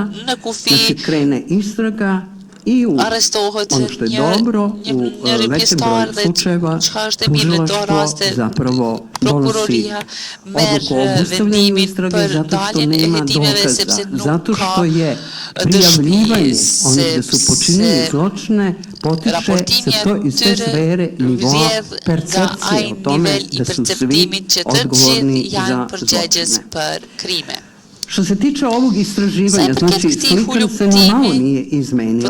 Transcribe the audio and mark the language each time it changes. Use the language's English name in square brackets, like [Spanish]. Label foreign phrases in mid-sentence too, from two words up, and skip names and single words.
[Albanian] në kufi [Serbian] znači krene istraga i u [Albanian] arrestohet [Serbian] ono što je dobro, u većem broju slučajeva [Albanian] çka është e mirë në këto raste [Serbian] tužilaštvo zapravo donosi [Albanian] prokuroria [Serbian] odluku o [Albanian] merr [Serbian] obustavljanju [Albanian] vendimin [Serbian] istrage [Albanian] për [Serbian] zato što [Albanian] daljen e [Serbian] nema [Albanian] hetimeve [Serbian] dokaza, [Albanian] sepse nuk [Serbian] zato [Albanian] ka [Serbian] što je prijavljivanje onih da su počinili zločine potiče se to iz te sfere nivoa percepcije o tome da su svi odgovorni za zločine. Što se tiče ovog istraživanja, znači slika se ni malo nije izmenila.